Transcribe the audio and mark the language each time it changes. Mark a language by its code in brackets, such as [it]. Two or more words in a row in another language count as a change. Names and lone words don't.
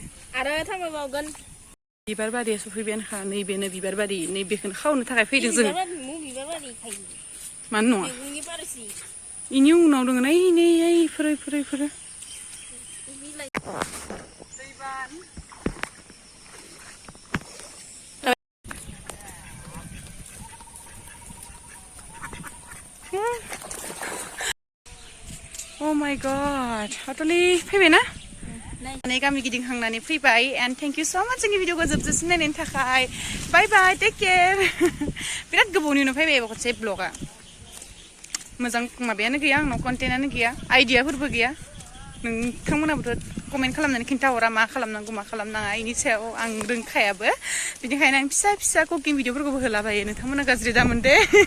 [brx] आरो थांबावगोन बिबार बारिया सफैबायानोखा नैबेनो बिबार बारि नैबेखौनो खावनो थाखाय फैदों जों बिबार बारि खायो मानो नङा मैगंनि बारसि इनि उनाव दङ नै इफोरो बिलाइ दैबान [en] Oh my god [brx] हाथलि फैबाय ना गामि गिदिंखांनानै फैबाय [en] and thank you so much [brx] जोंनि भिडिअखौ जोबजासिम नायनायनि थाखाय [en] bye bye take care [brx] बिराद गोबावनि उनाव फैबाय खनसे ब्लगा मोजां माबायानो गैया आंनाव कन्टेन्टआनो गैया आइडियाफोरबो गैया नोंथांमोनाबोथ' कमेन्ट खालामनानै खिन्थाहरा मा खालामनांगौ मा खालामनाङा बेनि सायाव आं रोंखायाबो बेनिखायनो आं फिसा कुकिं भिडिअफोरखौबो होलाबायो नोंथांमोना गाज्रि दामोन दे